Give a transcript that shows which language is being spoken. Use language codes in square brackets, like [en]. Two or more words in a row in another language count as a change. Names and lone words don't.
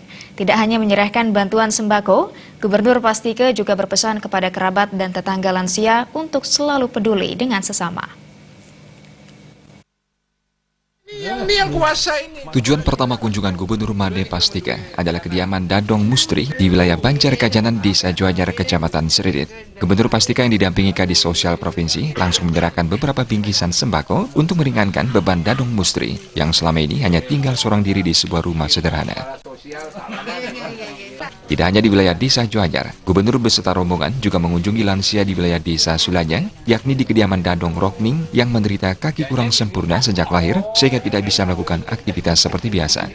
[id] Tidak hanya menyerahkan bantuan sembako, Gubernur Pastika juga berpesan kepada kerabat dan tetangga lansia untuk selalu peduli dengan sesama. Tujuan pertama kunjungan Gubernur Made Pastika adalah kediaman Dadong Mustri di wilayah Banjar Kajanan, Desa Juanyar, Kecamatan Seririt. Gubernur Pastika yang didampingi Kadis Sosial Provinsi langsung menyerahkan beberapa bingkisan sembako untuk meringankan beban Dadong Mustri yang selama ini hanya tinggal seorang diri di sebuah rumah sederhana. Tidak hanya di wilayah Desa Juanyar, Gubernur beserta rombongan juga mengunjungi lansia di wilayah Desa Sulanyang, yakni di kediaman Dadong Rokning yang menderita kaki kurang sempurna sejak lahir sehingga tidak bisa melakukan aktivitas seperti biasa.